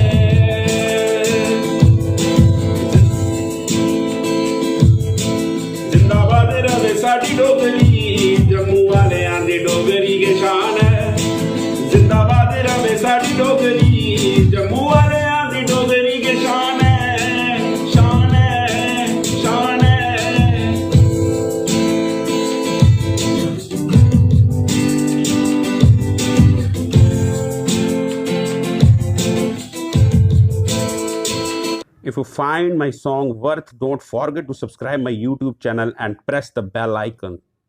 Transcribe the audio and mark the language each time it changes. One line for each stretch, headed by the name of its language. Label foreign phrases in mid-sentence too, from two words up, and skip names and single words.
Dogri: जिंदाबाद रहे साडी डोगरी जम्मू वालियां दी डोगरी के शान है जिंदाबाद रहे साडी डोगरी जम्मू वालियां दी डोगरी के शान है शान है शान है
English: If you find my song worth, don't forget to subscribe my YouTube channel and press the bell icon.